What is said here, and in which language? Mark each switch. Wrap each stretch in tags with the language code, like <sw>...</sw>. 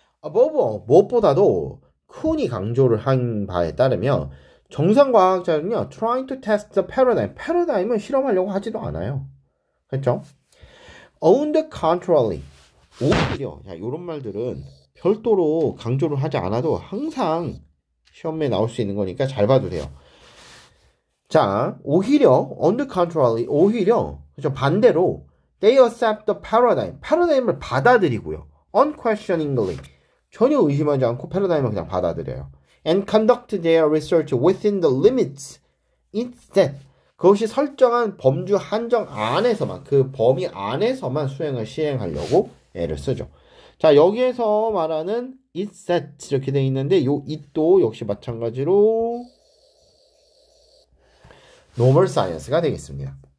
<ko>무엇보다도 쿤이 강조를 한 바에 따르면 정상과학자는요,</ko> <en>trying to test the paradigm,</en> <ko>패러다임을 실험하려고 하지도 않아요. 그렇죠?</ko> <en>On the contrary,</en> <ko>오히려, 자, 이런 말들은 별도로 강조를 하지 않아도 항상 시험에 나올 수 있는 거니까 잘 봐도 돼요. 자, 오히려,</ko> <en>on the contrary,</en> <ko>오히려, 그죠? 반대로,</ko> <en>they accept the paradigm,</en> <ko>패러다임을 받아들이고요. unquestioningly, 전혀 의심하지 않고 패러다임을 그냥 받아들여요.</ko> <en>and conduct their research within the limits it set.</en> <ko>그것이 설정한 범주 한정 안에서만, 그 범위 안에서만 시행하려고 애를 쓰죠. 자, 여기에서 말하는 it set 이렇게 되어 있는데 요 it도 역시 마찬가지로 normal science가 되겠습니다.</ko>